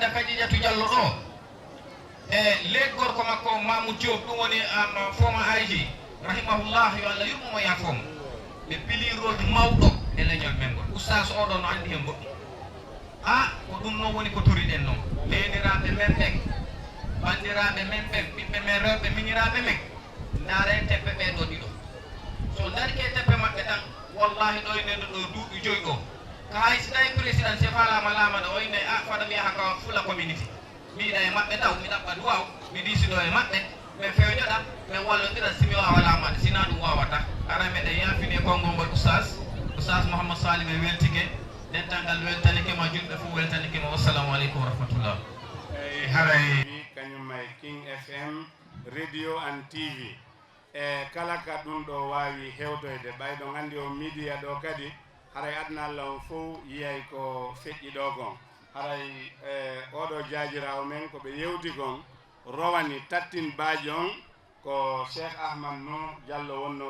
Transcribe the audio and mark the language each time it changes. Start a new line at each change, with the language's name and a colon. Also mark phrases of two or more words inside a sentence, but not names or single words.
Fula: Kadijatu Diallo ɗo e leydi gorko makko Mamoud Diop ɗum woni
English: former IG
Fula: rahimahullah yo Allah yurmomo yafomo ɓe pili rôle mawɗo e leñol men ngol oustas oɗo no andi hen goɗɗum ko ɗum noon woni ko toriɗen noon neniraɓe men ɓen bandiraɓe men ɓen ɓiɓɓe men rewɓe miñiraɓe men ndaare teppe ɓeɗo ɗiɗo so darike teppe maɓɓe tan wallahi ɗoynede ɗo duuɓi 5 ɗo ka hay si tawi président se falama lamaɗo o inde a faɗa mbiya haka fula community mbiɗa e maɓɓe taw mi ɗaɓɓa duwaw mi ɗisiɗo e maɓɓe ɓe fewjoɗa ɓe wallodira simi wawa lamade sina ɗum wawata ara meɗen yafini konngol ngol oustas Mouhammad Salim e weltike dental ngal weltanikema julɓe fof weltanikema.
Arabic: والسلام عليكم ورحمة الله.
Fula: Eyyi haray kañum e King FM radio and TV e kala ka ɗum ɗo wawi hewtoyde ɓayɗo gandi o media ɗo kadi haray adna Allah on fof yiyay ko feƴƴi ɗo gon haray oɗo jajirawo men koɓe yewti gon rowani tattin baaji on ko Cheikh Ahmad No Diallo wonno